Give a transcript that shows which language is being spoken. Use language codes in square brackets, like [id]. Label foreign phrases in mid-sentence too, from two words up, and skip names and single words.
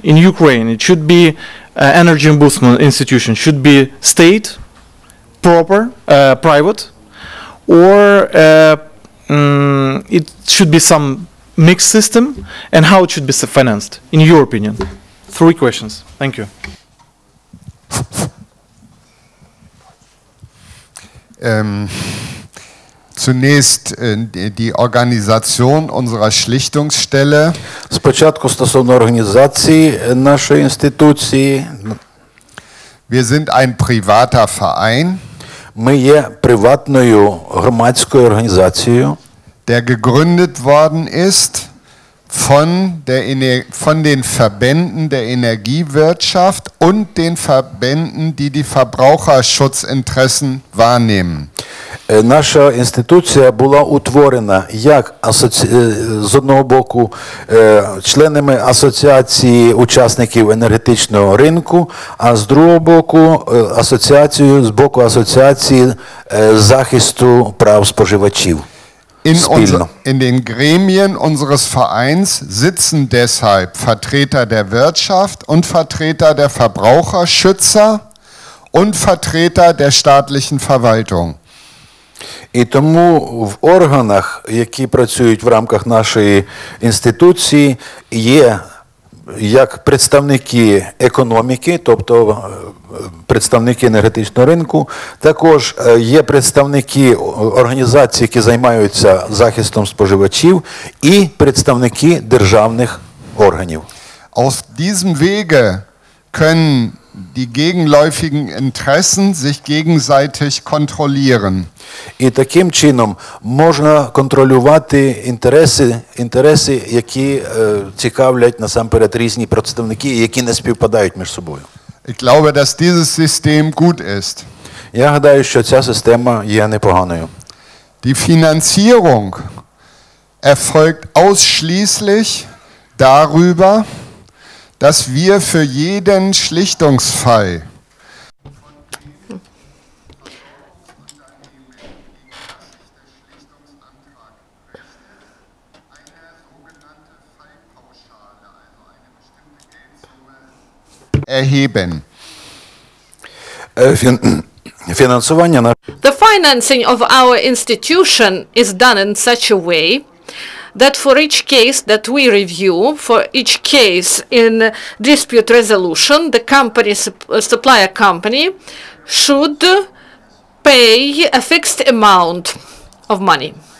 [en] In Ukraine, it should be Energy Ombudsman institution, should be state, proper, private, or it should be some mixed system, and how it should be financed, in your opinion? 3 questions. Thank you. [de] Zunächst die Organisation unserer Schlichtungsstelle. [uk] Спочатку стосовно організації нашої інституції. [de] Wir sind ein privater Verein. [uk] Ми є приватною громадською організацією, [de] der gegründet worden ist von den Verbänden der Energiewirtschaft und den Verbänden, die die Verbraucherschutzinteressen wahrnehmen. [uk] Наша інституція була утворена як з одного боку членами асоціації учасників енергетичного ринку, а з другого боку з боку асоціації захисту прав споживачів. [de] In den Gremien unseres Vereins sitzen deshalb Vertreter der Wirtschaft und Vertreter der Verbraucherschützer und Vertreter der staatlichen Verwaltung. [uk] І тому в органах, які працюють в рамках нашої інституції, є як представники економіки, тобто представники енергетичного ринку, також є представники організацій, які займаються захистом споживачів, і представники державних органів. [de] Auf diesem Wege können die gegenläufigen Interessen sich gegenseitig kontrollieren. [uk] І таким чином можна контролювати інтереси, які цікавлять насамперед різні представники, які не співпадають між собою. [de] Ich glaube, dass dieses System gut ist. [uk] Я гадаю, що ця система є непоганою. [de] Die Finanzierung erfolgt ausschließlich darüber, dass wir für jeden Schlichtungsfall erheben. [uk] Фінансування [en] The financing of our institution is done in such a way that for each case that we review, for each case in dispute resolution, the company, supplier company, should pay a fixed amount of money.